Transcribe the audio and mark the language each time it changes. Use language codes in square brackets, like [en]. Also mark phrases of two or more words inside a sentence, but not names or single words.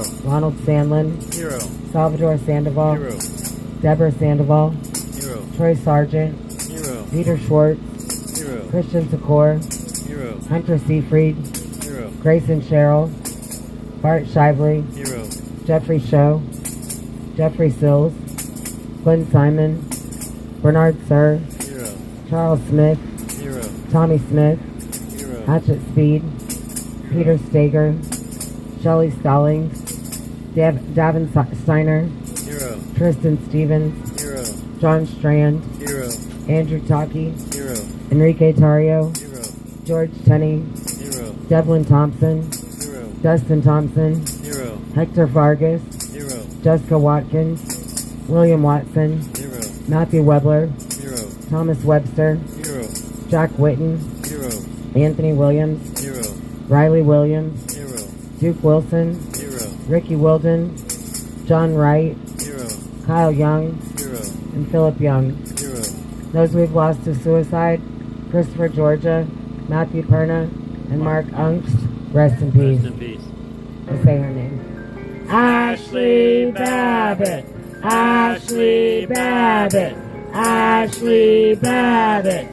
[en] Ronald Sandlin, Zero. Salvador Sandoval, Zero. Deborah Sandoval, Zero. Troy Sargent, Zero. Peter Schwartz, Zero. Christian Secor, Zero. Hunter Seafried, Zero. Grayson Sherrill, Bart Shively, Zero. Jeffrey Show, Jeffrey Sills, Glenn Simon, Bernard Sir, Zero. Charles Smith, Zero. Tommy Smith, Zero. Hatchet Speed, Peter Stager, Shelley Stallings, Davin Steiner, Zero. Tristan Stevens, Zero. John Strand, Zero. Andrew Taki, Zero. Enrique Tario, Zero. George Tenney, Zero. Devlin Thompson, Zero. Dustin Thompson, Zero. Hector Vargas, Zero. Jessica Watkins, William Watson, Zero. Matthew Webler, Zero. Thomas Webster, Zero. Jack Witten, Zero. Anthony Williams, Zero. Riley Williams, Zero. Duke Wilson, Zero. Ricky Wilden, John Wright, Zero. Kyle Young, Zero. and Philip Young. Zero. Those we've lost to suicide: Christopher Georgia, Matthew Perna, and Mark Unks. Rest in peace. Rest in peace. Let's say her name. Ashley Babbitt. Ashley Babbitt. Ashley Babbitt.